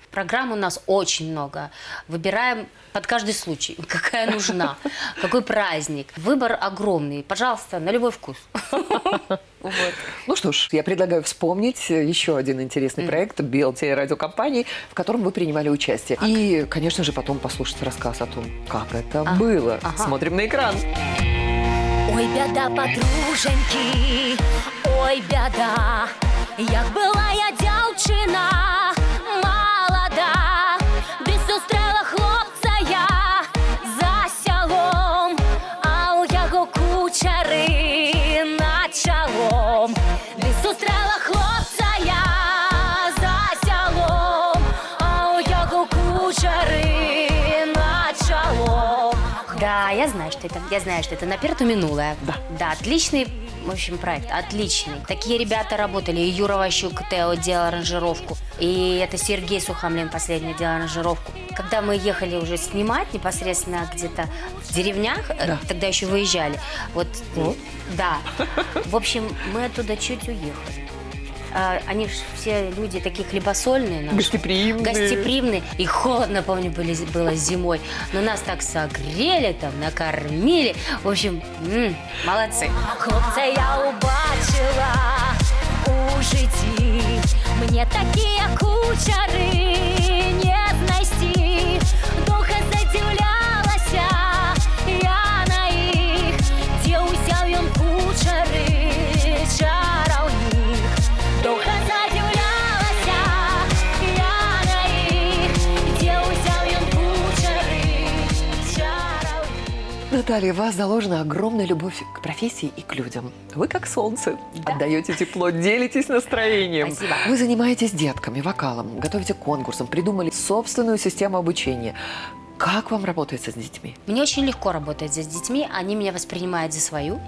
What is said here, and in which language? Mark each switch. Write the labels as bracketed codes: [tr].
[ru] Программ у нас очень много. Выбираем под каждый случай, какая нужна, какой праздник. Выбор огромный. Пожалуйста, на любой вкус. Вот. Ну что ж, я предлагаю вспомнить еще один интересный проект BLT радиокомпании, в котором вы принимали участие. И, конечно же, потом послушать рассказ о том, как это было. Смотрим на экран. [uk] Ой, беда, подруженьки, ой, беда, як была я дівчина молода, десь зустріла хлопця я за селом, а у його кучери над чолом. Десь зустріла хлопця я за селом, а у його кучери над чолом. [ru] Да, я знаю, что это. Я знаю, что это «Наперед у минулое». Да. Да, отличный, в общем, проект, отличный. Такие ребята работали. И Юра Ващук, Тео делал аранжировку. И это Сергей Сухомлин последний делал аранжировку. Когда мы ехали уже снимать непосредственно где-то в деревнях, тогда еще выезжали. Вот, да. В общем, мы оттуда чуть уехали. Они же все люди такие хлебосольные. Наши. Гостеприимные. Гостеприимные. И холодно, помню, было зимой. Но нас так согрели, там, накормили. В общем, молодцы. [uk] Хлопця я убачила у житті. [ru] Мне такие [uk] кучери не знайти. Довго задивлялася я на їх. Де узяв він кучери чарівних. Довго задивлялася я на їх. Де узяв він кучери чарівних. [ru] Наталья, в вас заложена огромная любовь к профессии и к людям. Вы как солнце. Отдаете тепло, делитесь настроением. Спасибо. Вы занимаетесь детками, вокалом, готовите к конкурсам, придумали собственную систему обучения. Как вам работается с детьми? Мне очень легко работать с детьми, они меня воспринимают за свою.